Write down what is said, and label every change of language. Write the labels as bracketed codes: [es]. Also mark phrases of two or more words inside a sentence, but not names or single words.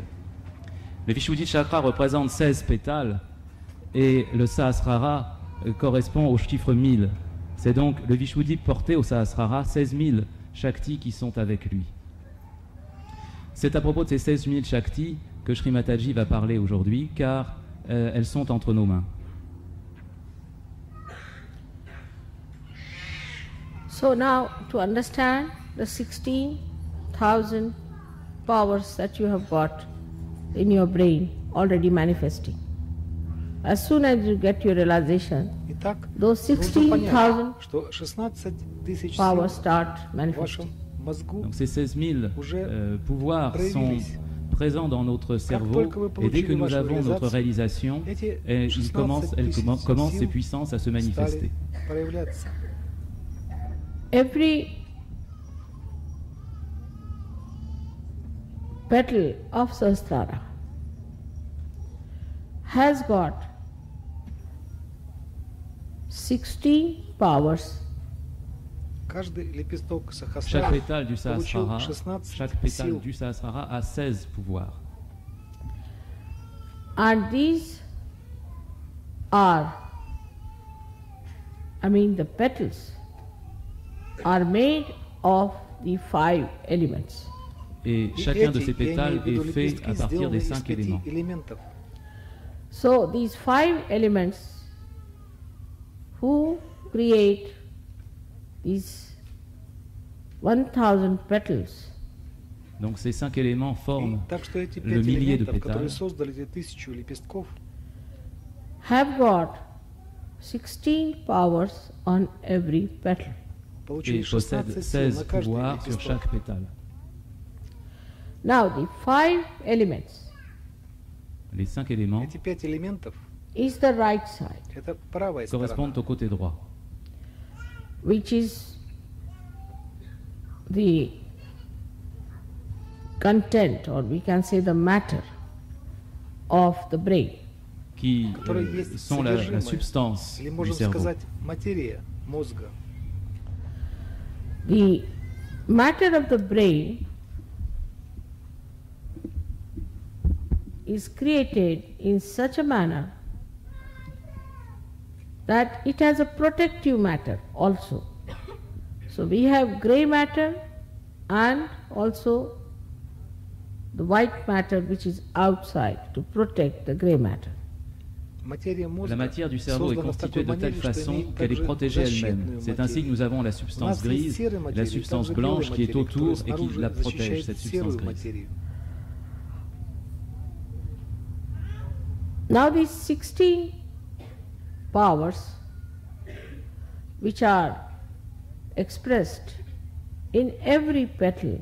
[fr] Le Vishuddhi Chakra représente 16 pétales et le Sahasrara correspond au chiffre 1000. C'est donc le Vishuddhi porté au Sahasrara 16 000 Shaktis qui sont avec lui. C'est à propos de ces 16 000 Shaktis que Sri Mataji va parler aujourd'hui, car elles sont entre nos mains. [en] So now to understand the 16,000 powers that you have got in your brain already manifesting. As soon as you get your realization, [ru] Итак, [en] those [ru] нужно понять, [en] 16,000 [ru] что 16 тысяч [en] powers [ru] сил [en] start [ru] в [en] manifesting. [ru] вашем мозгу [fr] Donc ces 16 000 pouvoirs sont [ru] проявились. [fr] présents dans notre cerveau, [ru] только вы [fr] et dès que [ru] получили [fr] nous [ru] вашу [fr] avons notre réalisation, réalisation, [ru] эти [fr] elles [ru] 16 [fr] commencent [ru] тысяч [fr] ces [ru] сил [fr] puissances à se manifester. [ru] стали проявляться. [en] Every petal of Sahasrara has got 16 powers. [ru] Каждый лепесток [fr] Chaque [ru] сахасрара [fr] pétale du [ru] получил [fr] Sahasrara, [ru] 16 [fr] chaque pétale [ru] сил. [fr] du Sahasrara a 16 pouvoirs. [en] And these are, the petals are made of the 5 elements. [fr] Et [ru] И [fr] chacun de [ru] эти, [fr] ces [ru] я [fr] pétales [ru] имею в виду [fr] est fait [ru] лепестки, [fr] à partir [ru] сделаны [fr] des [ru] из [fr] 5 [ru] 5 [fr] éléments. [ru] элементов. [en] So these 5 elements who create these 1000 petals [fr] Donc ces 5 éléments [ru] И [fr] forment [ru] так что эти [fr] le [ru] 5 [fr] millier de [ru] элементов, которые [fr] pétales, [ru] создали эти 1000 лепестков, [en] have got 16 powers on every petal. [ru] получили [fr] et possèdent [ru] 16 сил [fr] 16 [ru] на каждый [fr] pouvoirs sur [ru] лепесток. [fr] chaque pétale. [en] Now the 5 elements [fr] Les 5 éléments [ru] Эти 5 элементов [en] is the right side, — [ru] это правая сторона, [fr] correspondent au côté droit, [en] which is the content, or we can say the matter of the brain. [fr] qui [ru] которые есть [fr] sont la [ru] содержимое, [fr] substance [ru] или [fr] du [ru] можем [fr] cerveau. [ru] сказать материя мозга. [en] The matter of the brain is created in such a manner that it has a protective matter also. So we have grey matter and also the white matter which is outside to protect the grey matter. [ru] Материя мозга [fr] La matière du cerveau est [ru] создана в [fr] constituée [ru] такой [fr] de telle [ru] манере, что [fr] façon [ru] имеет [fr] qu'elle est [ru] также [fr] protégée elle-même. [ru] защитную [fr] C'est ainsi que [ru] материю. [fr] nous avons la [ru] У [fr] substance [ru] нас есть [fr] grise, [ru] серая [fr] la [ru] материя, [fr] substance [ru] также белая [fr] blanche qui est [ru] материя, [fr] autour [ru] которая [fr] et qui [ru] снаружи [fr] la protège, [ru] защищает [fr] cette substance [ru] серую [fr] grise. [ru] материю. [en] Now these 16 powers which are expressed in every petal